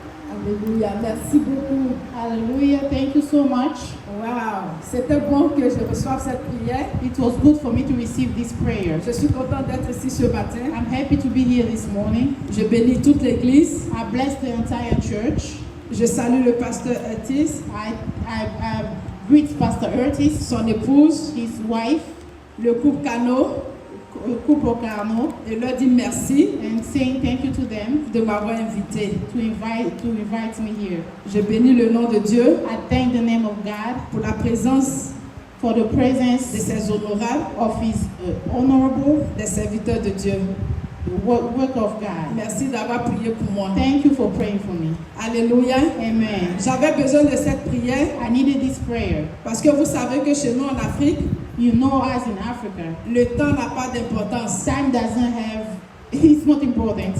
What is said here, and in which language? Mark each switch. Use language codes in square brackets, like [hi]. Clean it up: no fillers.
[fr] Alléluia, merci beaucoup. [en] Hallelujah. Thank you so much. [fr] Wow, c'était bon que je reçoive cette prière. [en] It was good for me to receive this prayer. [fr] Je suis contente d'être ici ce matin. [en] I'm happy to be here this morning. [fr] Je bénis toute l'église. [en] I bless the entire church. [fr] Je salue le pasteur Otis, [en] I greet Pastor Curtis, [fr] son épouse, [en] his wife, [fr] le couple Cano, [en] Couple Carno, [fr] et leur dis merci [en] and saying thank you to them [fr] de m'avoir invité. [en] to invite me here. [fr] Je bénis le nom de Dieu [en] I thank the name of God [fr] pour la présence [en] for the [fr] de [en] presence [fr] ses honorables, [en] of his honorable [fr] des serviteurs de Dieu. [en] work of God. [fr] Merci d'avoir prié pour moi. [en] Thank you for praying for me. Alléluia. Amen. [fr] J'avais besoin de cette prière [en] I needed this prayer. [fr] parce que vous savez que chez nous en Afrique, [en] You know, us in Africa, [fr] le temps n'a pas d'importance. [en] time doesn't have, it's not important.